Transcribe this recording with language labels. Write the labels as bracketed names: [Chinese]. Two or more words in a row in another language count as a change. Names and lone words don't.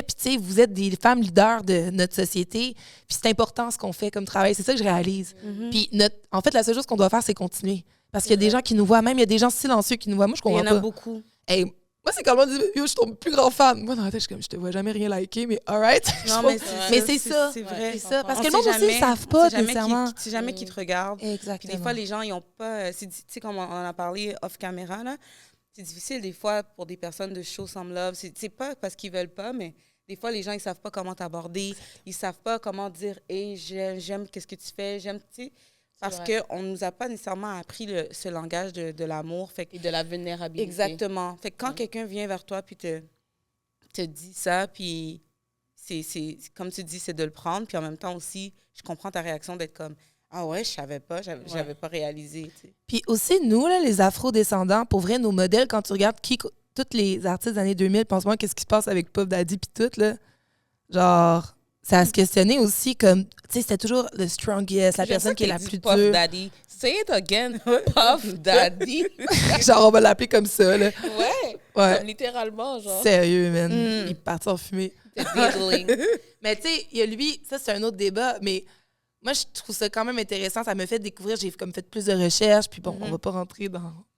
[French] Puis, tu sais, vous êtes des femmes leaders de notre société. Puis, c'est important ce qu'on fait comme travail. C'est ça que je réalise. Puis, en fait, la seule chose qu'on doit faire, c'est continuer. Parce qu'il y a des gens qui nous voient. Même, il y a des gens silencieux qui nous voient. Moi, je comprends pas. Il y en a beaucoup. Hey, moi, c'est quand le monde dit « Yo, je suis ton plus grand fan. » Moi, dans la tête, je suis comme « Je te vois jamais rien liker, mais [English] all right. » [French] Non, mais c'est ça. C'est vrai. C'est ça. Parce On que le sait monde aussi, jamais- ils savent pas on sait jamais nécessairement. C'est jamais qui te regarde. Puis Exactement. des fois, les gens, ils ont pas... Tu sais, comme on en a parlé off-caméra, là, c'est difficile des fois pour des personnes de [English] show some love. [French] C'est pas parce qu'ils veulent pas, mais des fois, les gens, ils savent pas comment t'aborder. Ils savent pas comment dire « Hey, j'aime qu'est-ce que tu fais. J'aime... » Tu sais, parce qu'on nous a pas nécessairement appris ce langage de l'amour. Fait que... Et de la vulnérabilité. Exactement. Fait que quand quelqu'un vient vers toi puis te dit ça, puis c'est comme tu dis, c'est de le prendre. Puis en même temps aussi, je comprends ta réaction d'être comme « Ah ouais, je savais pas, j'avais pas réalisé. » tu sais. Puis aussi, nous, là, les afro-descendants, pour vrai, nos modèles, quand tu regardes tous les artistes des années 2000, pense-moi, qu'est-ce qui se passe avec Puff Daddy puis tout, là. Genre, ça a se questionner aussi comme, tu sais, c'était toujours le strongest, la personne qui est la plus Puff dure. [English] Daddy. Say it again. Puff Daddy. [French] Genre, on va l'appeler comme ça, là. Ouais. Ouais. Comme littéralement, genre. Sérieux, man. Il est parti en fumée. C'est diddling. Mais tu sais, il y a lui, ça, c'est un autre débat, mais moi, je trouve ça quand même intéressant. Ça me fait découvrir, j'ai comme fait plus de recherches, puis bon, on va pas rentrer dans...